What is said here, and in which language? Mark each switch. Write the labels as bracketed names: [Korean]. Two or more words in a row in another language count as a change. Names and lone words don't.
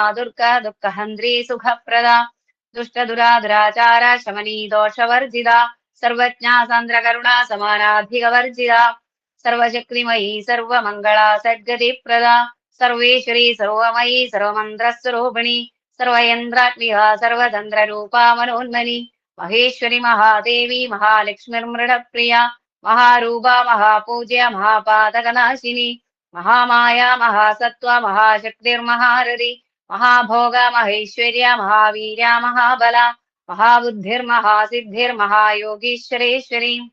[Sanskrit] ദുർഗ ദുഃഖഹന്ത്രി സുഖപ്രദ ദുഷ്ടദുരാചാര ശമനി ദോഷവർജിത സർവജ്ഞ സാന്ദ്രകരുണ സമാനാധികവർജിത സർവശക്തിമയീ സർവമംഗള സദ്ഗതിപ്രദ സർവേശ്വരി സർവമയീ സർവമന്ത്രസ്വരൂപിണി സർവയന്ത്രാത്മിക സർവതന്ത്രരൂപാ മനോന്മനി महेश्वरी महादेवी महालक्ष्मीर्मृडप्रिया महारूपा महापूज्य महापातकनाशिनी महामाया महासत्त्वा महाशक्तिर्महारथी महाभोगा महेश्वर्या महावीर्या महाबला महाबुद्धिर्महासिद्धिर्महायोगीश्वरेश्वरी